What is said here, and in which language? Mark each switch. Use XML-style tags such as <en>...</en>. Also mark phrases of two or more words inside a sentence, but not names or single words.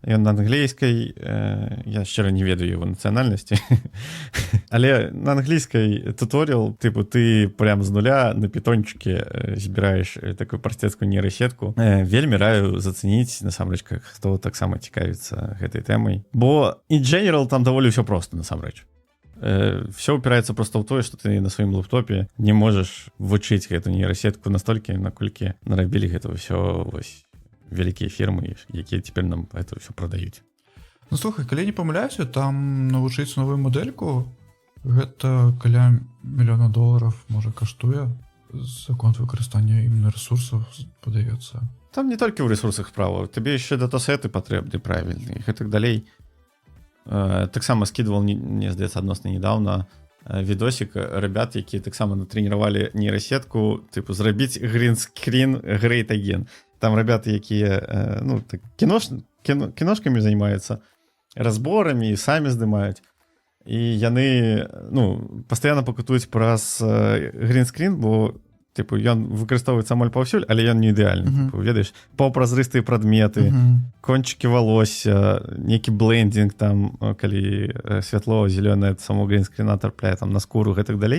<be>Ён на англійскай, я шчыра не ведаю яго нацыянальнасці, але на англійскай туторыял, тыпу, ты прям з нуля на пітончыке збіраеш такую прасцецкую нейрасетку. Вельмі раю зацэніць, насамрэч, хто таксама цікавіцца гэтай тэмай. Бо</be> <en>in general</en> <be>там даволі ўсё проста, насамрэч. Все упираецца проста ў тое, што ты на сваім лэптопе не можаш вучыць гэту нейрасетку настолькі, наколькі нарабілі гэта ўсё вялікія фірмы, якія цяпер нам гэта ўсё прадаюць. Ну, слухай, калі не памыляюся, там навучыць новую мадэльку гэта каля $1 000 000 можа каштуе за конт выкарыстання іменно ресурсаў, падаецца. Там не толькі ў ресурсах справа, табе яшчэ датасеты патрэбны правільны і так далей. Таксама скидывал, мне здаецца, адносна недавно відосик ребят, якія таксама натрэніравалі нейрасетку, типу, зрабіць грінскрін</be> <en>great again.</en> <be>Там ребята, якія, ну, так, кіношкамі займаюцца, разборамі, самі здымаюць. І яны, ну, пастаянна пакутуюць праз грінскрін, бо типу, ён выкарыстоўваецца амаль паўсюль, але ён не ідэальны. Ведаеш, паўпразрыстыя прадметы, кончыкі валосся, нейкі блендинг там, калі святло зелёнае само грінскріна трапляе там на скуру, гэтак далей.</be>